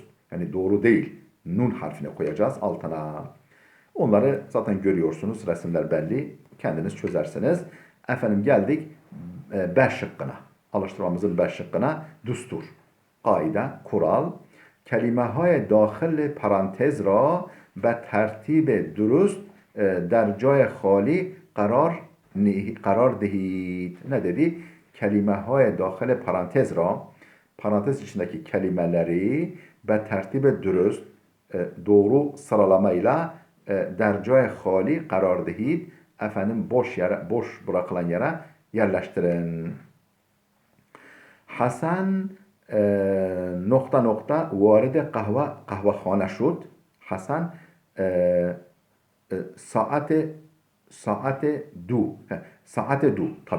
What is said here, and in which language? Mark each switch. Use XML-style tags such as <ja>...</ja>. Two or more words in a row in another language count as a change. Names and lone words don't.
<tr>Yani doğru değil. Nun harfine koyacağız altına. Onları zaten görüyorsunuz. Resimler belli. Kendiniz çözersiniz. Geldik B şıkkına. Alıştırmamızın B şıkkına. Düstur. Kaide, kural.</tr> <fa>کلمه‌های داخل پرانتز را به ترتیب درست در جای خالی قرار دهید.</fa> <tr>Ne dedi?</tr> <fa>کلمه‌های داخل پرانتز را</fa> <tr>parantez içindeki kelimeleri</tr> <fa>به ترتیب درست</fa> <tr>doğru sıralamayla</tr> <fa>در جای خالی قرار دهید.</fa> <tr>Boş bırakılan yere yerleştirin.</tr> <fa>حسن وارد قهوه‌خانه شد. حسن ساعت دو تابی.</fa>